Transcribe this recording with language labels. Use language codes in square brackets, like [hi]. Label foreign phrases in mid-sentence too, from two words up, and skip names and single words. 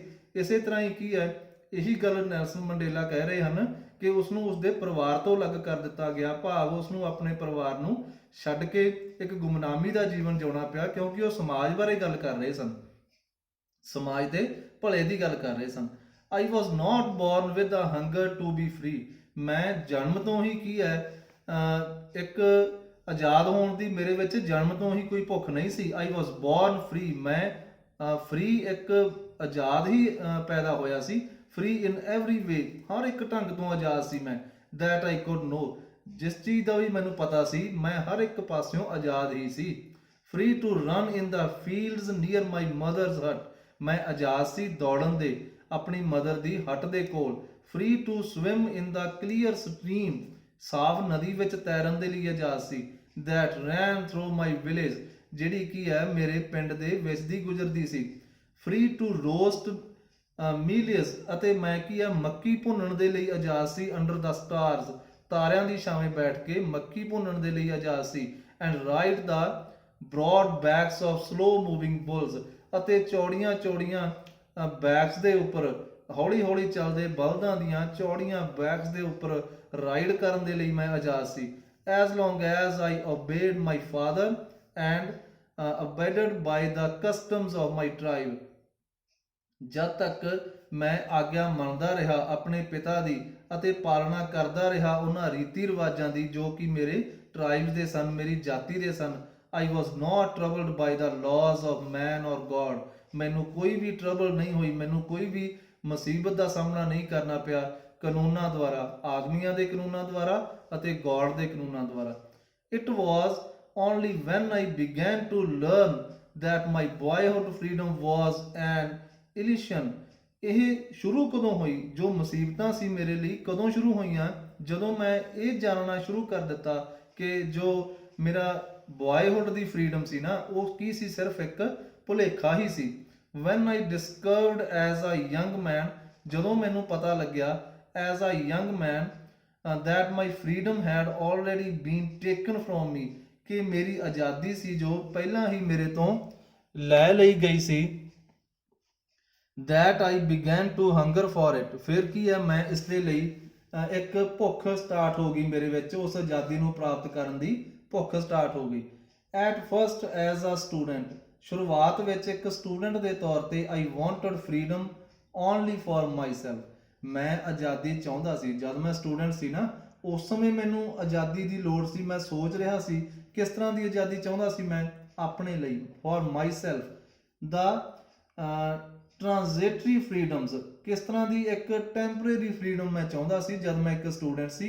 [pa] ਇਸੇ ਤਰ੍ਹਾਂ ਹੀ ਕੀ ਹੈ, ਇਹੀ ਗੱਲ ਨੈਲਸਨ ਮੰਡੇਲਾ ਕਹਿ ਰਹੇ ਹਨ ਕਿ ਉਸ ਨੂੰ ਉਸਦੇ ਪਰਿਵਾਰ ਤੋਂ ਅਲੱਗ ਕਰ ਦਿੱਤਾ ਗਿਆ, ਭਾਵ ਉਸ ਨੂੰ ਆਪਣੇ ਪਰਿਵਾਰ ਨੂੰ ਛੱਡ ਕੇ ਇੱਕ ਗੁਮਨਾਮੀ ਦਾ ਜੀਵਨ ਜਿਉਣਾ ਪਿਆ, ਕਿਉਂਕਿ ਉਹ ਸਮਾਜ ਬਾਰੇ ਗੱਲ ਕਰ ਰਹੇ ਸਨ, ਸਮਾਜ ਦੇ ਭਲੇ ਦੀ ਗੱਲ ਕਰ ਰਹੇ ਸਨ। [en] I was not born with a hunger to be free, [pa] ਮੈਂ ਜਨਮ ਤੋਂ ਹੀ ਕੀ ਹੈ ਇੱਕ ਆਜ਼ਾਦ ਹੋਣ ਦੀ ਮੇਰੇ ਵਿੱਚ ਜਨਮ ਤੋਂ ਹੀ ਕੋਈ ਭੁੱਖ ਨਹੀਂ ਸੀ। [en] I was born free, [pa] ਮੈਂ ਫ੍ਰੀ ਇੱਕ ਆਜ਼ਾਦ ਹੀ ਪੈਦਾ ਹੋਇਆ ਸੀ, [en] free in every way, [pa] ਹਰ ਇੱਕ ਢੰਗ ਤੋਂ ਆਜ਼ਾਦ ਸੀ ਮੈਂ, [en] that I could know, [pa] ਜਿਸ ਚੀਜ਼ ਦਾ ਵੀ ਮੈਨੂੰ ਪਤਾ ਸੀ ਮੈਂ ਹਰ ਇੱਕ ਪਾਸਿਓਂ ਆਜ਼ਾਦ ਹੀ ਸੀ। [en] free to run in the fields near my mother's hut, [pa] ਮੈਂ ਆਜ਼ਾਦ ਸੀ ਦੌੜਨ ਦੇ ਆਪਣੀ ਮਦਰ ਦੀ ਹੱਟ ਦੇ ਕੋਲ। [en] free to swim in the clear stream, [pa] ਸਾਫ਼ ਨਦੀ ਵਿੱਚ ਤੈਰਨ ਦੇ ਲਈ ਆਜ਼ਾਦ ਸੀ। [en] that ran through my village, [pa] ਜਿਹੜੀ ਕੀ ਹੈ ਮੇਰੇ ਪਿੰਡ ਦੇ ਵਿੱਚ ਦੀ ਗੁਜ਼ਰਦੀ ਸੀ। [en] free to roast millets, [pa] ਅਤੇ ਮੈਂ ਕੀ ਹੈ ਮੱਕੀ ਭੁੰਨਣ ਦੇ ਲਈ ਆਜ਼ਾਦ ਸੀ। [en] under the stars, [pa] ਤਾਰਿਆਂ ਦੀ ਛਾਵੇਂ ਬੈਠ ਕੇ ਮੱਕੀ ਭੁੰਨਣ ਦੇ ਲਈ ਆਜ਼ਾਦ ਸੀ। [en] and ride the broad backs of slow moving bulls, [pa] ਅਤੇ ਚੌੜੀਆਂ ਚੌੜੀਆਂ ਬੈਕਸ ਦੇ ਉੱਪਰ ਹੌਲੀ ਹੌਲੀ ਚੱਲਦੇ ਬਲਦਾਂ ਦੀਆਂ ਚੌੜੀਆਂ ਬੈਕਸ ਦੇ ਉੱਪਰ ਰਾਈਡ ਕਰਨ ਦੇ ਲਈ ਮੈਂ ਆਜ਼ਾਦ ਸੀ। [en] as long as I obeyed my father and abided by the customs of my tribe, [pa] ਜਦ ਤੱਕ ਮੈਂ ਆਗਿਆ ਮੰਨਦਾ ਰਿਹਾ ਆਪਣੇ ਪਿਤਾ ਦੀ ਅਤੇ ਪਾਲਣਾ ਕਰਦਾ ਰਿਹਾ ਉਹਨਾਂ ਰੀਤੀ ਰਿਵਾਜਾਂ ਦੀ ਜੋ ਕਿ ਮੇਰੇ ਟ੍ਰਾਈਬਸ ਦੇ ਸਨ, ਮੇਰੀ ਜਾਤੀ ਦੇ ਸਨ। [en] I was not troubled by the laws of man or God, [pa] ਮੈਨੂੰ ਕੋਈ ਵੀ ਟਰਬਲ ਨਹੀਂ ਹੋਈ, ਮੈਨੂੰ ਕੋਈ ਵੀ ਮੁਸੀਬਤ ਦਾ ਸਾਹਮਣਾ ਨਹੀਂ ਕਰਨਾ ਪਿਆ ਕਾਨੂੰਨਾਂ ਦੁਆਰਾ, ਆਦਮੀਆਂ ਦੇ ਕਾਨੂੰਨਾਂ ਦੁਆਰਾ ਅਤੇ ਗੋਡ ਦੇ ਕਾਨੂੰਨਾਂ ਦੁਆਰਾ। [en] It was only when I began to learn that my boyhood freedom was an illusion, [pa] ਇਹ ਸ਼ੁਰੂ ਕਦੋਂ ਹੋਈ, ਜੋ ਮੁਸੀਬਤਾਂ ਸੀ ਮੇਰੇ ਲਈ ਕਦੋਂ ਸ਼ੁਰੂ ਹੋਈਆਂ, ਜਦੋਂ ਮੈਂ ਇਹ ਜਾਣਨਾ ਸ਼ੁਰੂ ਕਰ ਦਿੱਤਾ ਕਿ ਜੋ ਮੇਰਾ ਬॉयਹੁੱਡ ਦੀ ਫਰੀडम ਸੀ ਨਾ, ਉਹ ਕੀ ਸੀ, ਸਿਰਫ ਇੱਕ ਭੁਲੇਖਾ ਹੀ ਸੀ। [en] When I discovered as a young man, [pa] ਜਦੋਂ ਮੈਨੂੰ ਪਤਾ ਲੱਗਿਆ [en] as a young man that my freedom had already been taken from me, [pa] ਕਿ ਮੇਰੀ ਆਜ਼ਾਦੀ ਸੀ ਜੋ ਪਹਿਲਾਂ ਹੀ ਮੇਰੇ ਤੋਂ ਲੈ ਲਈ ਗਈ ਸੀ। [en] that I began to hunger for it, [pa] ਫਿਰ ਕੀ ਹੈ, ਮੈਂ ਇਸ ਦੇ ਲਈ ਇੱਕ ਭੁੱਖ ਸਟਾਰਟ ਹੋ ਗਈ ਮੇਰੇ ਵਿੱਚ, ਉਸ ਆਜ਼ਾਦੀ ਨੂੰ ਪ੍ਰਾਪਤ ਕਰਨ ਦੀ ਭੁੱਖ ਸਟਾਰਟ ਹੋ ਗਈ। [en] at first as a student, [pa] ਸ਼ੁਰੂਆਤ ਵਿੱਚ ਇੱਕ ਸਟੂਡੈਂਟ ਦੇ ਤੌਰ ਤੇ [en] I wanted freedom only for myself, [pa] ਮੈਂ ਆਜ਼ਾਦੀ ਚਾਹੁੰਦਾ ਸੀ। ਜਦ ਮੈਂ ਸਟੂਡੈਂਟ ਸੀ ਨਾ, ਉਸ ਸਮੇਂ ਮੈਨੂੰ ਆਜ਼ਾਦੀ ਦੀ ਲੋੜ ਸੀ। ਮੈਂ ਸੋਚ ਰਿਹਾ ਸੀ ਕਿਸ ਤਰ੍ਹਾਂ ਦੀ ਆਜ਼ਾਦੀ ਚਾਹੁੰਦਾ ਸੀ ਮੈਂ, ਆਪਣੇ ਲਈ, [en] for myself. the transitory freedoms, [pa] ਕਿਸ ਤਰ੍ਹਾਂ ਦੀ ਇੱਕ [en] temporary freedom [pa] ਮੈਂ ਚਾਹੁੰਦਾ ਸੀ ਜਦ ਮੈਂ ਇੱਕ ਸਟੂਡੈਂਟ ਸੀ।